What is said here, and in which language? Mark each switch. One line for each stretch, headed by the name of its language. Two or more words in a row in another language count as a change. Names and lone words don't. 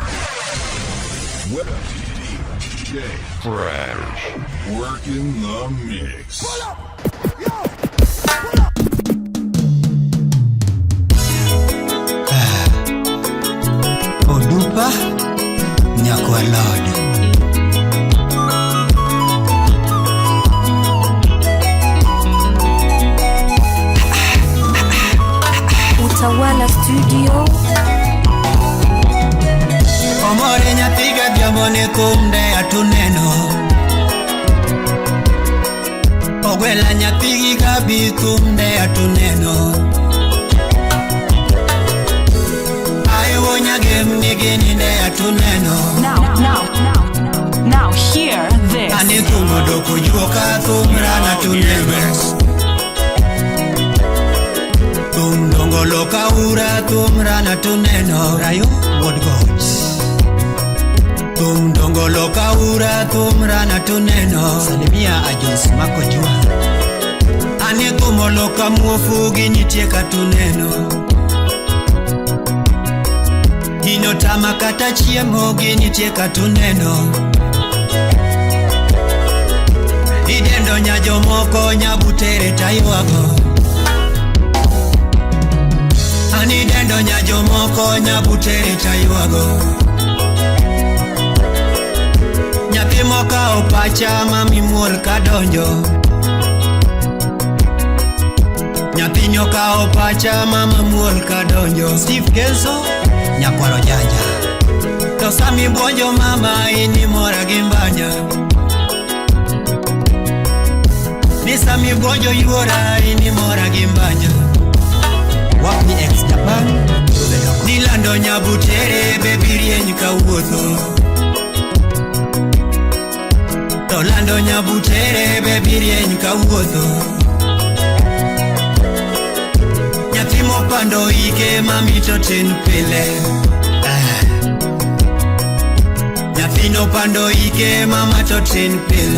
English: Web DJ Fresh, working the mix. Pull up! Yo! Pull up!
Luo (Kenya and Tanzania): Odupa Nyakwa Lord. Utawala Studio. Omore nyathiga diamone kumde atuneno. Ogwela nyathigi gabi kumde atuneno. Ayo nyagem nigini de atuneno.
English: Now hear this.
Luo (Kenya and Tanzania): Ani kumudo kujuka tumrana tuneno. Tum dongolo kaura tumrana tuneno. Rayo what God. Tum dongolo kaura tumrana tuneno. Salimia ajonsi mako jua. Ani kumolo kamuofu ginicheka tuneno. Dino tamakata chiemo ginicheka tuneno. Idendo nyajo moko nyabutere taywago. Ani dendo nyajo moko nyabutere taywago. Nyathi moka opacha mami muol kadonjo. Nyathi nyoka opacha mama muol kadonjo. Steve Kenzo nyakwaro janja. To sami bonjo mama ini mora gimbanya. Ni sami bonjo yuora ini mora gimbanya. Wapi ex Japan Nilando nyabutere baby rieny kawuotho. Tolando nyabutere baby rieny kawuotho. Nyathi mopando ike mami to tin pile. Nyathi no pando ike mama to tin pile.